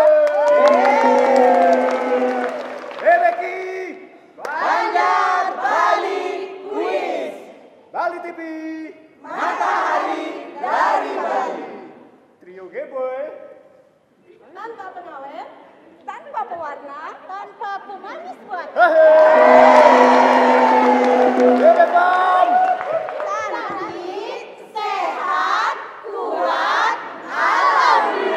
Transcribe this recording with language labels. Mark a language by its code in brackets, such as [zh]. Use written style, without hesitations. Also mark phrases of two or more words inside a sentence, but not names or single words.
[id] Bebeki, Banjar Bali Quiz, Bali TV, matahari dari Bali. Trio G-Boy, Tanpa pengawet, tanpa pewarna, tanpa pemanis buat. Bebekam, Cantik, sehat, kuat, alami.